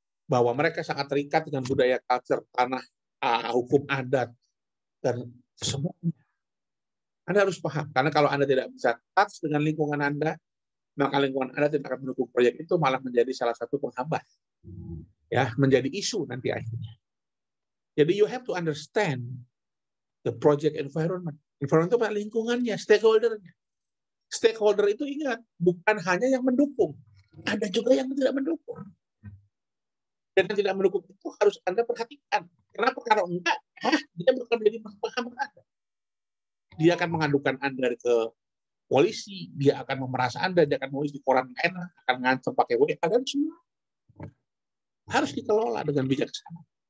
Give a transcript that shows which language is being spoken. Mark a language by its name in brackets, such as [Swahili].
[Indonesian] Bahwa mereka sangat terikat dengan budaya culture, tanah, hukum adat, dan semuanya. Anda harus paham, karena kalau Anda tidak bisa touch dengan lingkungan Anda, maka lingkungan Anda tidak akan mendukung proyek itu, malah menjadi salah satu penghambat. Ya, menjadi isu nanti akhirnya. Jadi [English] you have to understand the project environment. [Indonesian] Environment itu lingkungannya, stakeholder-nya. Stakeholder itu ingat, bukan hanya yang mendukung, ada juga yang tidak mendukung. Dan yang tidak mendukung itu harus Anda perhatikan. Kenapa? Kalau enggak, dia bukan menjadi penghambat Anda. Dia akan mengadukan Anda ke polisi, dia akan memeras Anda, dia akan menulis di koran enak, akan ngancam pakai WA, dan semua harus dikelola dengan bijaksana.